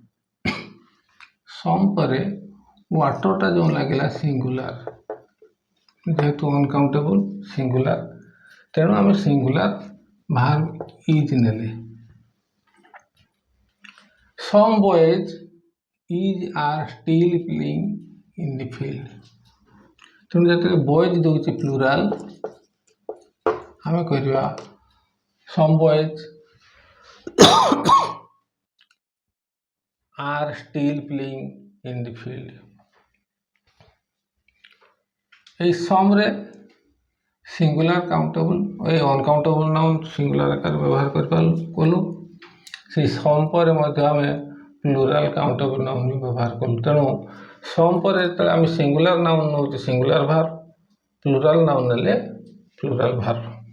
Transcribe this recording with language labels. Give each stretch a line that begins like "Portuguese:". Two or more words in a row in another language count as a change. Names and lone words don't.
Odia: some ପରେ waterଟା ଯେଉଁ ଲାଗିଲା ସିଙ୍ଗୁଲାର ଯେହେତୁ
English: uncountable singular
Odia: ତେଣୁ ଆମେ
English: singular verb is
Odia: ନେଲେ।
English: some boys are still playing in the field।
Odia: ତେଣୁ ଯେତେବେଳେ ବଏଜ୍ ଦେଉଛି ପ୍ଲୁରାଲ ଆମେ କରିବା
English: some boys are still playing in the field।
Odia: এই ସମରେ
English: singular countable
Odia: ଏ
English: uncountable noun singular
Odia: ଆକାରରେ ବ୍ୟବହାର କଲୁ। ସେଇ ସମ୍ ପରେ ମଧ୍ୟ ଆମେ
English: plural countable noun
Odia: ବି ବ୍ୟବହାର କଲୁ। ତେଣୁ ସମ୍ ପରେ ଯେତେବେଳେ ଆମେ
English: singular noun
Odia: ନେଉଛେ
English: singular verb, plural noun
Odia: ନେଲେ
English: plural verb.